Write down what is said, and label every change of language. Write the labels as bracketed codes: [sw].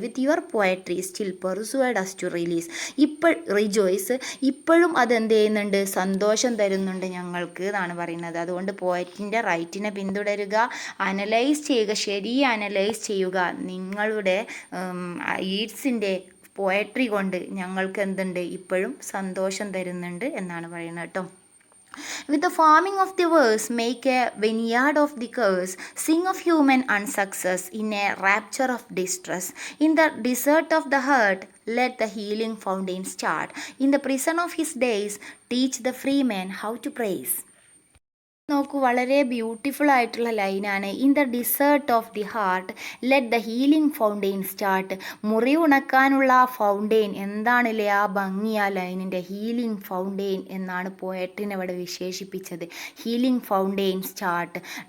[en] With your poetry still persuade us to release. Rejoice, [ml] ഇപ്പോഴും അതെന്ത് ചെയ്യുന്നുണ്ട്, സന്തോഷം തരുന്നുണ്ട് ഞങ്ങൾക്ക് എന്നാണ് പറയുന്നത്. അതുകൊണ്ട് പോയറ്റിൻ്റെ റൈറ്റിനെ പിന്തുടരുക, അനലൈസ് ചെയ്യുക, ശരിയെ അനലൈസ് ചെയ്യുക. നിങ്ങളുടെ ഈഡ്സിൻ്റെ പോയട്രി കൊണ്ട് ഞങ്ങൾക്ക് എന്തുണ്ട്, ഇപ്പോഴും സന്തോഷം തരുന്നുണ്ട് എന്നാണ് പറയുന്നത് കേട്ടോ. [en] With the farming of the verse, make a vineyard of the curse, sing of human unsuccess in a rapture of distress. In the desert of the heart, let the healing fountain start. In the prison of his days, teach the free man how to praise. [ml] നോക്കൂ, വളരെ beautiful ആയിട്ടുള്ള ലൈനാണ്. [en] In the desert of the heart let the healing fountain start. [ml] മുറിവുണക്കാനുള്ള ആ fountain എന്താണില്ലേ ആ ഭംഗി ആ ലൈനിൻ്റെ. Healing fountain എന്നാണ് പോയറ്റിനെ ഇവിടെ വിശേഷിപ്പിച്ചത്. [en] Healing fountain start.